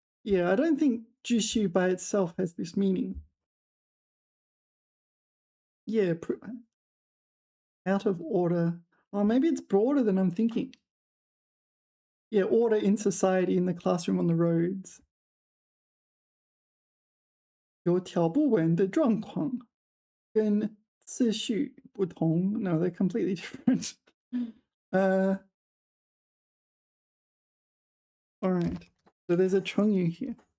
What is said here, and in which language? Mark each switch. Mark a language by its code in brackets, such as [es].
[en] Yeah, I don't think 秩序 by itself has this meaning. Yeah, out of order. Or maybe it's broader than I'm thinking. Yeah, order in society, in the classroom, on the roads. [zh] 有条不紊的状况，跟次序不同. [en] No, they're completely different. uh, all right. So there's a 成语 here.